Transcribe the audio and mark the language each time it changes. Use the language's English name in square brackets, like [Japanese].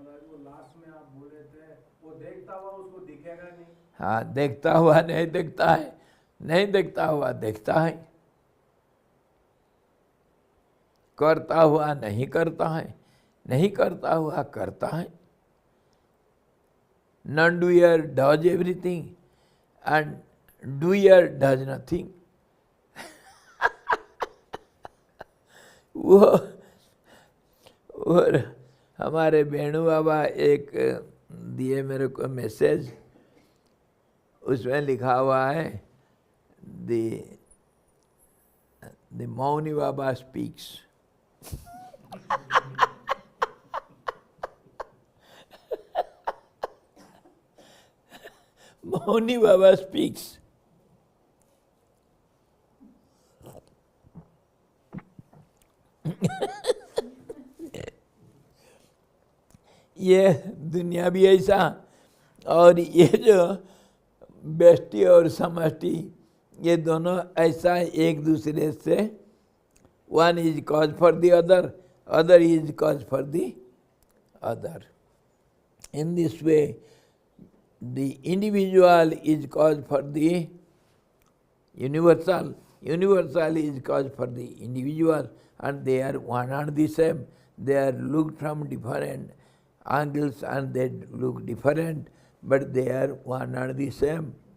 [Hindi] वो लास्ट में आप बोले थे वो देखता हुआ उसको दिखेगा नहीं। हाँ, देखता हुआ नहीं देखता है, नहीं देखता हुआ देखता है, करता हुआ नहीं करता है, नहीं करता हुआ करता है। [English] Non-doer does everything and doer does nothing. [Hindi] वो और हमारे वेणु बाबा एक दिए मेरे को मैसेज, उसमें लिखा हुआ है [English] The Mauni Baba speaks. [Hindi] Mauni Baba speaks. ये दुनिया भी ऐसा, और ये जो व्यष्टि और समष्टि, ये दोनों ऐसा एक दूसरे से, [English] one is cause for the other, other is cause for the other. In this way, the individual is cause for the universal, universal is cause for the individual, and they are one and the same. They are looked from different angles and they look different, but they are one and the same.